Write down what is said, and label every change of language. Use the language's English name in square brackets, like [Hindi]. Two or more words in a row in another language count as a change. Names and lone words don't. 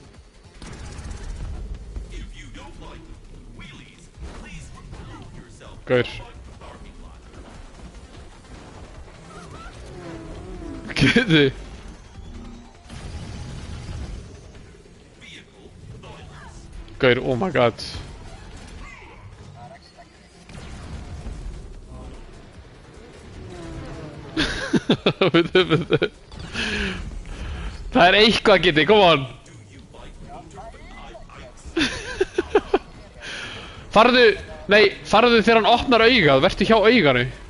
[Icelandic] Gaur. Kitty! Gaur, [English] oh my god. [Icelandic] Veitu. Það er eitthvað, [English] Kitty, come on! [Icelandic] Farðu, nei, farðu þegar hann opnar augað, vertu hjá auganu.